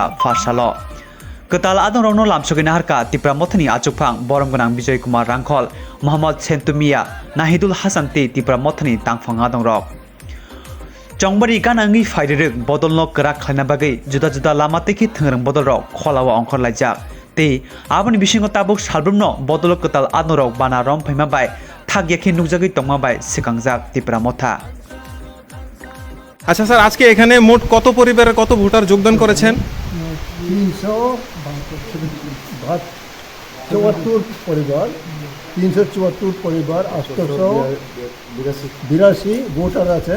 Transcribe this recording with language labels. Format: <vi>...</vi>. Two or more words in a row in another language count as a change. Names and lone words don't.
<trp>फारसालो कताल आदं रंनो लामसुगिना हारका तिप्रा मथानि आचुकफां बरमगोनां विजय कुमार रांखल मोहम्मद सेंतुमिया नाहिदुल हासान ते तिप्रा मथानि तांफां आदं रक चौंबारी गानांगि फाइदरक बदलनो करा खाना बागै जुदा जुदा लामा तेखि थंरं बदल रक खलावा अंकर लाइजाक ते आबनि बिसिंगो ताबुक सालब्रमनो बदल कताल आदं रक बाना रंफाइमा बाय थागियाखि नुकजागै तंमा बाय सिकांजाक तिप्रा मथा।</trp> <bn>আচ্ছা স্যার, আজকে এখানে মোট কত পরিবারের কত ভোটার যোগদান করেছেন? 374 পরিবার, 374 পরিবার, 882 ভোটার আছেন।</bn>